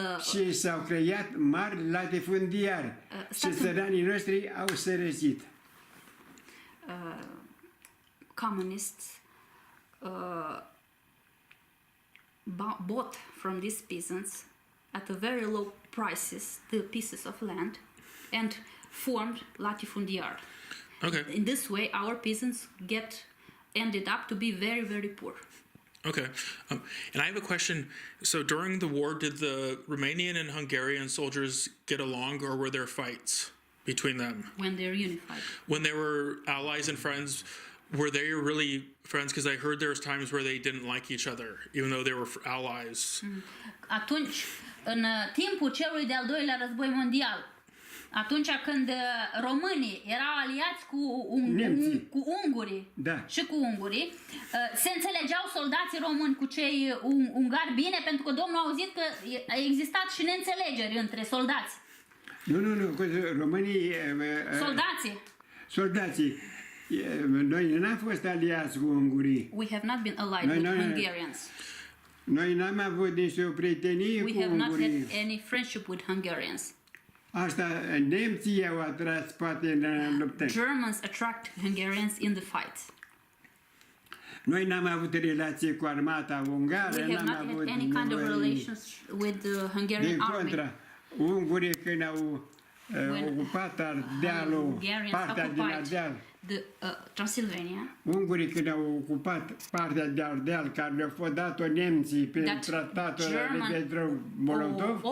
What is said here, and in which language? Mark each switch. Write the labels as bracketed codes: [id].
[ro] Și s-au creat mari latifundiari și țăranii noștri au sărăcit. [en] Communists bought from these peasants at a very low prices the pieces of land and formed latifundiar. Okay. In this way, our peasants ended up to be very, very poor. Okay. And I have a question. So during the war, did the Romanian and Hungarian soldiers get along, or were there fights? between them? When they're unified. When they were allies and friends, were they really friends? Because I heard there was times where they didn't like each other, even though they were allies. [ro] Atunci, în timpul celui de-al doilea război mondial, atunci când românii erau aliați cu ungurii și cu ungurii, se înțelegeau soldații români cu cei ungari bine, pentru că Domnul a auzit că a existat și neînțelegeri între soldați. Nu, românii... Soldații. Noi n-am fost aliați cu ungurii. [en] We have not been allied with Hungarians. [ro] Noi n-am avut nicio prietenie cu ungurii. [en] We have not had any friendship with Hungarians. [ro] Asta nemții au atras poate în luptă. [en] Germans attract Hungarians in the fight. [ro] Noi n-am avut relație cu armata ungară, [en] We have not had any kind of relations with the Hungarian army. [ro] Din contra, ungurii când au ocupat Ardealul, partea din Ardeal, [en] Transylvania. [ro] Ungurii când au ocupat partea de Ardeal, care le-au fost dat-o nemții prin tratatul Ribbentrop-Molotov,